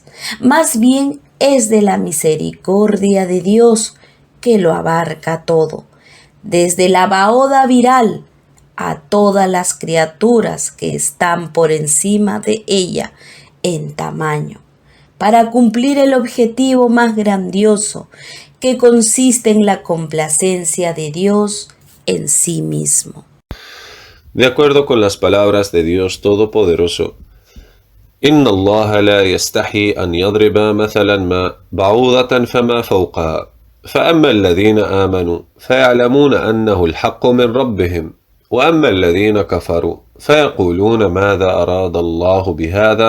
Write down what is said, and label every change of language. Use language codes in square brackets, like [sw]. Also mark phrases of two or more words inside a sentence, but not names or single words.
[es] Más bien es de la misericordia de Dios que lo abarca todo, desde la baoda viral a todas las criaturas que están por encima de ella en tamaño, para cumplir el objetivo más grandioso, que consiste en la complacencia de Dios en sí mismo. De acuerdo con las palabras de Dios Todopoderoso, [ar] إن الله لا يستحي أن يضرب مثلا ما بعوضة فما فوقها فأما الذين آمنوا فيعلمون أنه الحق من ربهم وأما الذين كفروا فيقولون ماذا أراد الله بهذا